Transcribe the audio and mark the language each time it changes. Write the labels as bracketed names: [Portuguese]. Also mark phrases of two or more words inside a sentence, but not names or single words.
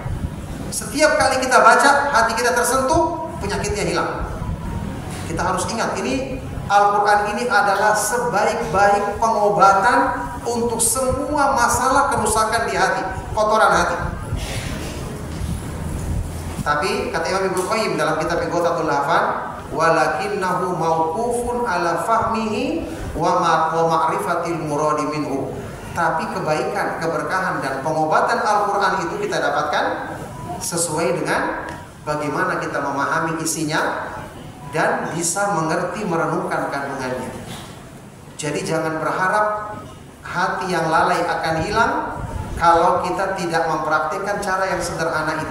[Indonesian] Setiap kali kita baca, hati kita tersentuh, penyakitnya hilang. Kita harus ingat, ini Al-Quran ini adalah sebaik-baik pengobatan untuk semua masalah kerusakan di hati, kotoran hati. Tapi kata Imam Ibnu Qayyim dalam kitab Ighathatul Lahfan, [Arabic] ولكنه موقوف على فهمه ومعرفة المراد منه. [Indonesian] Tapi kebaikan, keberkahan dan pengobatan Al-Quran itu kita dapatkan sesuai dengan bagaimana kita memahami isinya dan bisa mengerti merenungkan kandungannya. Jadi jangan berharap hati yang lalai akan hilang kalau kita tidak mempraktikkan cara yang sederhana ini.